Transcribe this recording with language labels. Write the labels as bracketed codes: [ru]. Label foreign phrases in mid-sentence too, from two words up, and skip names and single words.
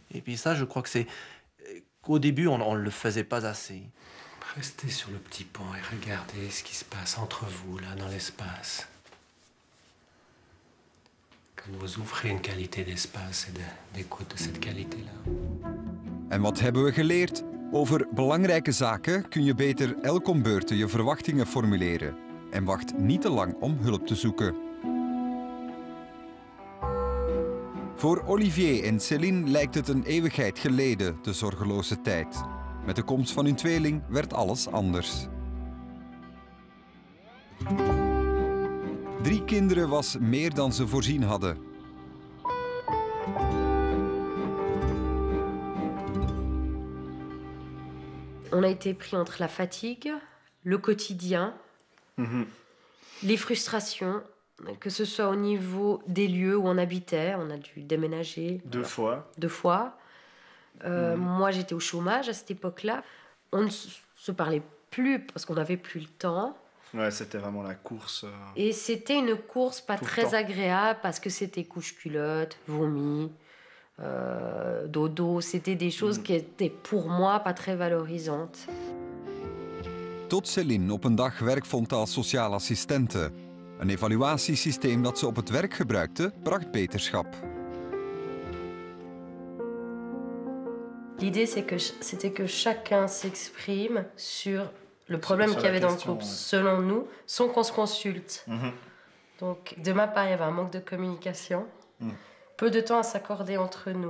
[fr] Et puis ça, je crois que c'est qu'au début, on ne le faisait pas assez. Restez sur le petit pont et regardez ce qui se passe entre vous, là, dans l'espace. Quand vous ouvrez une qualité d'espace et d'écoute de cette qualité-là. [nl] En wat hebben we geleerd? Over belangrijke zaken kun je beter elk om beurten je verwachtingen formuleren. En wacht niet te lang om hulp te zoeken. Voor Olivier en Céline lijkt het een eeuwigheid geleden, de zorgeloze tijd. Met de komst van hun tweeling werd alles anders. 3 kinderen was meer dan ze voorzien hadden. [fr] On a été pris entre la fatigue, le quotidien, les frustrations, que ce soit au niveau des lieux où on habitait, on a dû déménager. 2 fois. 2 fois. Moi, j'étais au chômage à cette époque-là. On ne se parlait plus parce qu'on n'avait plus le temps. Ouais, c'était vraiment la course. Et c'était une course pas Tout le très temps. agréable parce que c'était couche-culotte, vomi, dodo. C'était des choses qui étaient pour moi pas très valorisantes. [nl] Tot Céline op een dag werk vond als sociaal assistente. Een evaluatiesysteem dat ze op het werk gebruikte, bracht beterschap. [fr] L'idée, c'était que chacun s'exprime sur le problème qu'il y avait dans le couple, selon nous, sans qu'on se consulte. Donc, de ma part, il y avait un manque de communication, peu de temps à s'accorder entre nous.